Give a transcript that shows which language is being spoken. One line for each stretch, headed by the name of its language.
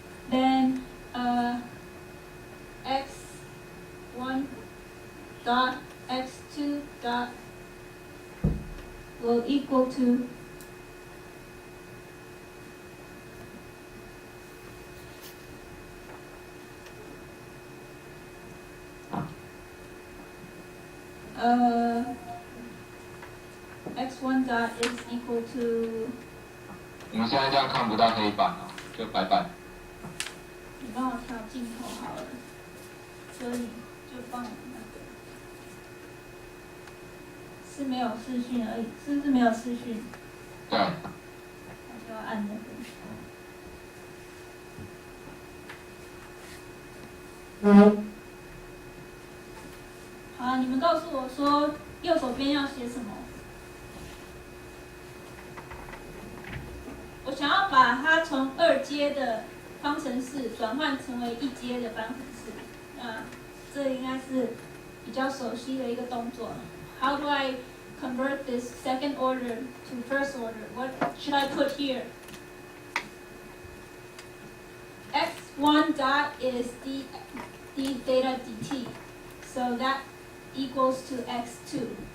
English: Then x1 dot x2 dot will equal to x1 dot is equal to
Chinese: 我们现在这样看不到黑板哦，就白板。你帮我调镜头好了，所以就放那个，是没有视讯而已，是不是没有视讯？对。我就要按那个。好，你们告诉我说右手边要写什么？我想要把它从2阶的方程式转换成为1阶的方程式。这应该是比较熟悉的一个动作。
English: How do I convert this second order to first order? What should I put here? x1 dot is d theta dt, so that equals to x2.